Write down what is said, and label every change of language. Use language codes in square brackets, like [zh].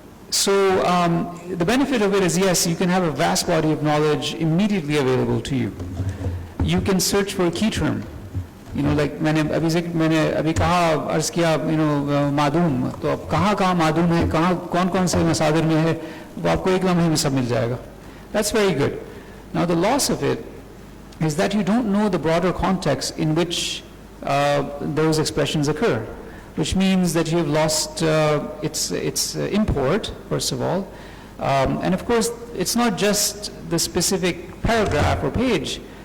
[en] So the benefit of it is, yes, you can have a vast body of knowledge immediately available to you. You can search for a key term. [ur] Like میں نے ابھی کہا عرض کیا معدوم, تو اب کہاں معدوم ہے, کون سے مصادر میں ہے, وہ آپ کو ایک لمحے میں سب مل جائے گا. [en] That's very good. Now the loss of it is that you don't know the broader context in which those expressions occur, which means that you have lost its import, first of all. And of course, it's not just the specific paragraph or page.